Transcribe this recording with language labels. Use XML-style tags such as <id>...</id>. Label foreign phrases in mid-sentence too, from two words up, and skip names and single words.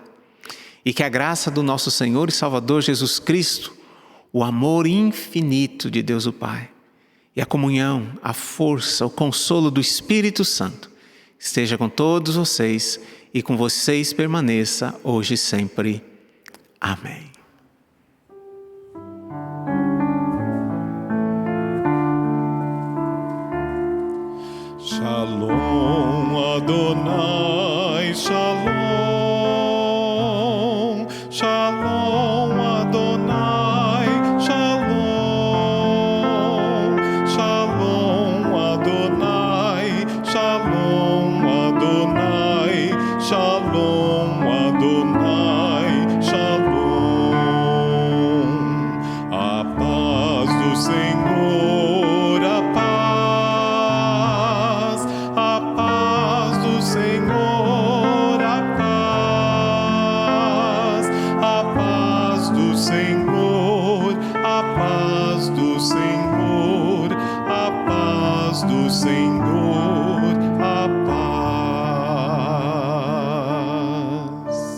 <pt>E que a graça do nosso Senhor e Salvador Jesus Cristo, o amor infinito de Deus o Pai, e a comunhão, a força, o consolo do Espírito Santo, esteja com todos vocês e com vocês permaneça hoje e sempre. Amém.</pt> <he>שלום אדוני, שלום, שלום אדוני, שלום, שלום אדוני, שלום אדוני, שלום אדוני, שלום.</he> <pt>A paz do Senhor, a paz do Senhor, a paz do Senhor, a paz do Senhor, a paz do Senhor, a paz.</pt>